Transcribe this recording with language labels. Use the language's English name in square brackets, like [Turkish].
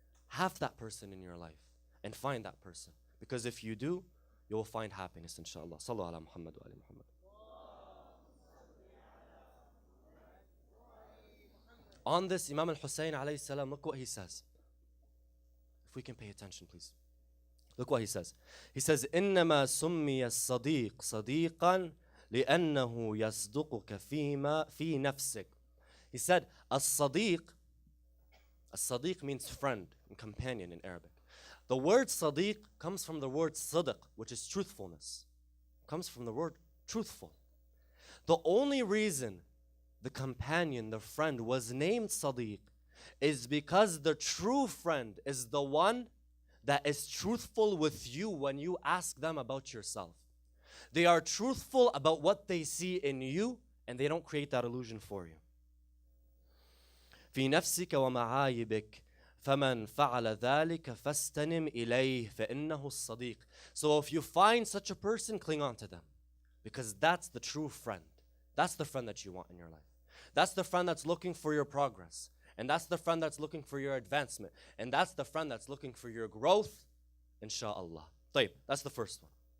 [English] Have that person in your life and find that person, because if you do, you will find happiness, inshallah. [Arabic] Sallu ala Muhammad wa ali Muhammad. [English] On this, Imam al-Hussain alayhi salam, look what he says. If we can pay attention, please. Look what he says. He says, [Arabic] إِنَّمَا سُمِّيَ الصَّدِيقُ صَدِيقًا لِأَنَّهُ يَصْدُقُكَ فِي نَفْسِكَ. [English] He said, as-sadiq means friend and companion in Arabic. The word sadiq comes from the word sadaq, which is truthfulness. It comes from the word truthful. The only reason the companion, the friend, was named sadiq is because the true friend is the one that is truthful with you when you ask them about yourself. They are truthful about what they see in you, and they don't create that illusion for you. [Arabic] في نفسك ومعايبك فمن فعل ذلك فاستنم إليه فإنه الصديق. [English] So if you find such a person, cling on to them, because that's the true friend. That's the friend that you want in your life. That's the friend that's looking for your progress. And that's the friend that's looking for your advancement. And that's the friend that's looking for your growth, inshallah. طيب, that's the first one.